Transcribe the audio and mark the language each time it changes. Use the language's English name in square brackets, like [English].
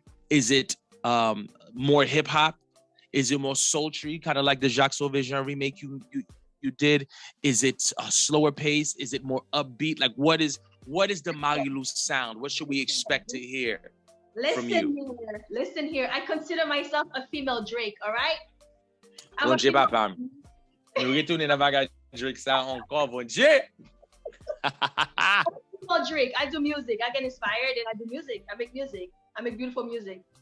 [English] Is it more hip hop? Is it more sultry, kind of like the Jacques Sauvage remake you did? Is it a slower pace? Is it more upbeat? Like, what is the MahryLou sound? What should we expect to hear from you? Listen here. I consider myself a female Drake, all right? [French] Bon Dieu, papa. Nous retournons dans la Drake sound encore, bon Dieu. [English] Female Drake. I do music. I get inspired and I do music. I make music. I make beautiful music.